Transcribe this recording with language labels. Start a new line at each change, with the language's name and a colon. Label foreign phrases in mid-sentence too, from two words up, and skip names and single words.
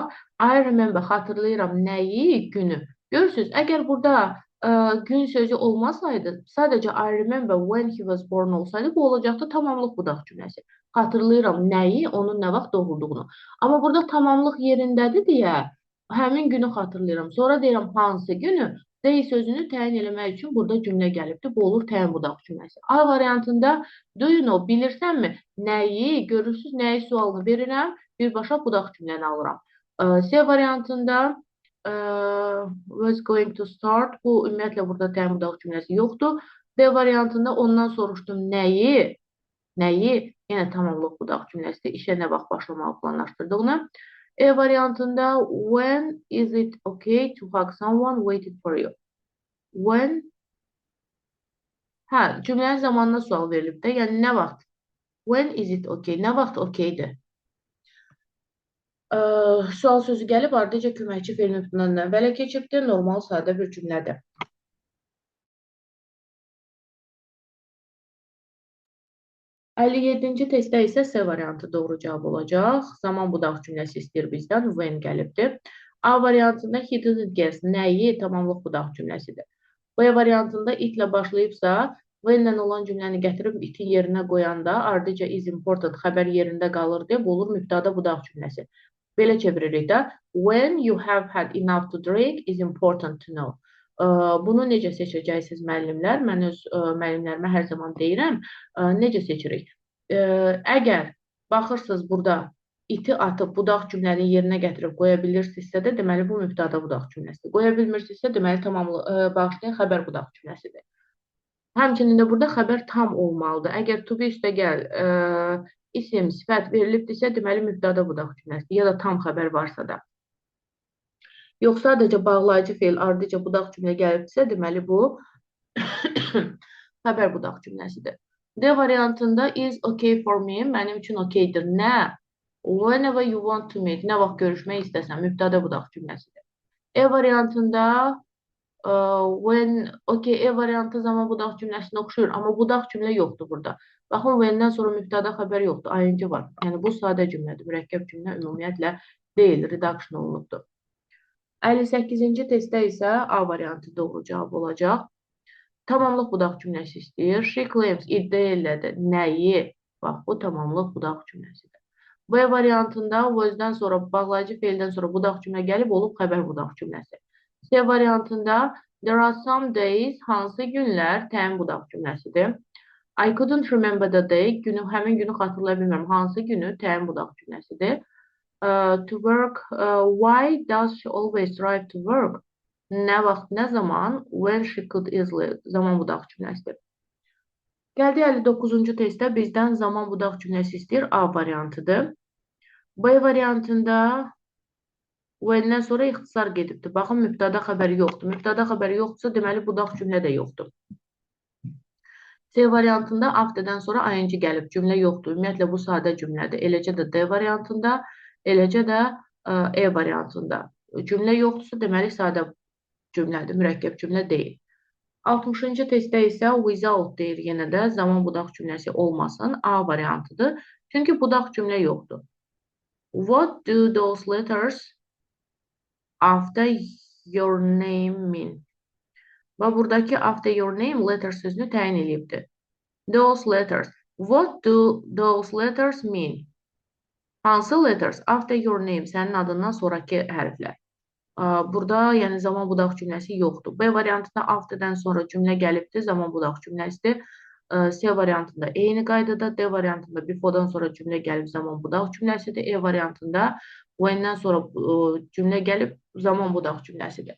English: I remember,
Azerbaijani: xatırlayıram nəyi? Günü. Görürsünüz, əgər burada gün sözü olmasaydı, sadəcə
English: I remember when he was born
Azerbaijani: olsaydı, bu olacaqdı tamamlıq budaq cümləsi. Xatırlayıram nəyi? Onun nə vaxt doğulduğunu. Amma burada tamamlıq yerindədir deyə həmin günü xatırlayıram. Sonra deyirəm hansı günü? Dey sözünü təyin eləmək üçün burada cümlə gəlibdir. Bu olur təyin budaq cümləsi.
English: A variantında do you know,
Azerbaijani: bilirsənmi? Nəyi? Görürsünüz, nəyi sualını verirəm. Birbaşa budaq cümləni alıram.
English: C variantında was going to start.
Azerbaijani: Bu ümumiyyətlə burada təyin budaq cümləsi yoxdur. D variantında ondan soruşdum nəyi? Nəyi? Yenə tamamlıq budaq cümləsidir. İşə nə vaxt başlamağı planlaşdırdığını.
English: E variantında when is it okay to hug someone waiting for you? When?
Azerbaijani: Hə, cümlənin zamanına sual verilib də. Yəni nə vaxt?
English: When is it okay?
Azerbaijani: Nə vaxt okeydir? Sual sözü gəlib, ardıca köməkçi fe'l nöqtədən əvvələ keçibdir. Normal sadə bir cümlədir. 57-ci testdə isə C variantı doğru cavab olacaq. Zaman budaq cümləsi istəyir bizdən. When gəlibdir.
English: A variantında he didn't guess.
Azerbaijani: Nəyi? Tamamlıq budaq cümləsidir. B variantında itlə başlayıbsa, when-lə olan cümləni gətirib itin yerinə qoyanda ardıca
English: is important
Azerbaijani: xəbər yerində qalır deyə bu olur mübtəda budaq cümləsi. Belə çeviririk də.
English: When you have had enough to drink is important to know.
Azerbaijani: Bunu necə seçəcəksiniz müəllimlər? Mən öz müəllimlərimə hər zaman deyirəm, necə seçirik? Əgər baxırsınız burada iti atıb budaq cümləni yerinə gətirib qoya bilirsinizsə də, deməli bu mübtəda budaq cümləsidir. Qoya bilmirsinizsə, deməli bağışlayın xəbər budaq cümləsidir. Həmçinin də burada xəbər tam olmalıdır. Əgər
English: to be
Azerbaijani: üstəgəl isim, sifət verilibdirsə, deməli mübtəda budaq cümləsidir ya da tam xəbər varsa da. Yox, sadəcə bağlayıcı fe'l ardıca budaq cümlə gəlibdirsə, deməli bu xəbər budaq cümləsidir.
English: D variantında is okay for me,
Azerbaijani: mənim üçün okeydir. Nə?
English: Whenever you want to meet,
Azerbaijani: nə vaxt görüşmək istəsən, mübtəda budaq cümləsidir. E variantında when, okay, E variantı zaman budaq cümləsinə oxşuyur, amma budaq cümlə yoxdur burada. Baxın, when-dən sonra mübtəda xəbər yoxdur, ing var. Yəni bu sadə cümlədir, mürəkkəb cümlə ümumiyyətlə deyil, redaction olunubdur. 58-ci testdə isə A variantı doğru cavab olacaq. Tamamlıq budaq cümləsi istəyir.
English: She claims,
Azerbaijani: iddia elədi. Nəyi? Bax, bu tamamlıq budaq cümləsidir. B variantında was-dən sonra, bağlayıcı fe'ldən sonra budaq cümlə gəlib, olub xəbər budaq cümləsi. C variantında
English: there are some days,
Azerbaijani: hansı günlər, təyin budaq cümləsidir.
English: I couldn't remember the day,
Azerbaijani: həmin günü xatırlaya bilmirəm. Hansı günü, təyin budaq cümləsidir.
English: To work, why does she always drive to work?
Azerbaijani: Nə vaxt, nə zaman?
English: When she could easily,
Azerbaijani: zaman budaq cümləsidir. Gəldi 59-cu testdə bizdən zaman budaq cümləsi istəyir. A variantıdır. B variantında when-dən sonra ixtisar gedibdir. Baxın, mübtəda xəbəri yoxdur. Mübtəda xəbəri yoxdursa, deməli budaq cümlə də yoxdur. C variantında afterdən sonra ing gəlib. Cümlə yoxdur. Ümumiyyətlə bu sadə cümlədir. Eləcə də D variantında, eləcə də E variantında. Cümlə yoxdursa, deməli sadə cümlədir, mürəkkəb cümlə deyil. 60-cı testdə isə without deyir yenə də zaman budaq cümləsi olmasın. A variantıdır. Çünki budaq cümlə yoxdur.
English: What do those letters after your name mean?
Azerbaijani: Və buradakı
English: after your name letter
Azerbaijani: sözünü təyin edibdir.
English: Those letters. What do those letters mean?
Azerbaijani: Hansı letters?
English: After your name.
Azerbaijani: Sənin adından sonraki hərflər. Burada yəni zaman budaq cümləsi yoxdur. B variantında afterdən sonra cümlə gəlibdir, zaman budaq cümləsidir. C variantında eyni qaydada, D variantında before'dan sonra cümlə gəlib, zaman budaq cümləsidir. E variantında when-dən sonra cümlə gəlib, zaman budaq cümləsidir.